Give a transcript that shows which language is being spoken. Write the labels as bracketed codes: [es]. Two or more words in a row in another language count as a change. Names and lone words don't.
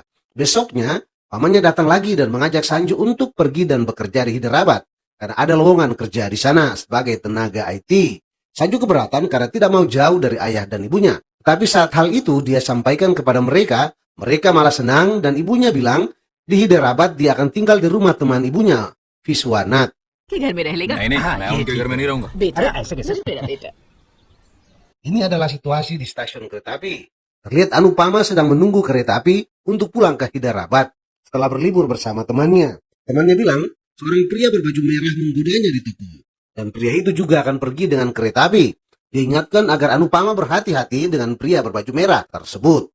[id] Besoknya, pamannya datang lagi dan mengajak Sanju untuk pergi dan bekerja di Hyderabad karena ada lowongan kerja di sana sebagai tenaga IT. Sanju keberatan karena tidak mau jauh dari ayah dan ibunya. Tapi saat hal itu dia sampaikan kepada mereka, mereka malah senang dan ibunya bilang di Hyderabad dia akan tinggal di rumah teman ibunya, Viswanat. [hi] के घर में रह लेगा? नहीं नहीं मैं उनके घर में नहीं रहूंगा। बेटा बेटा बेटा [id] Ini adalah situasi di stasiun kereta api. Terlihat Anupama sedang menunggu kereta api untuk pulang ke Hyderabad setelah berlibur bersama temannya. Temannya bilang seorang pria berbaju merah menggodanya di toko. Dan pria itu juga akan pergi dengan kereta api. Diingatkan agar Anupama berhati-hati dengan pria berbaju merah tersebut.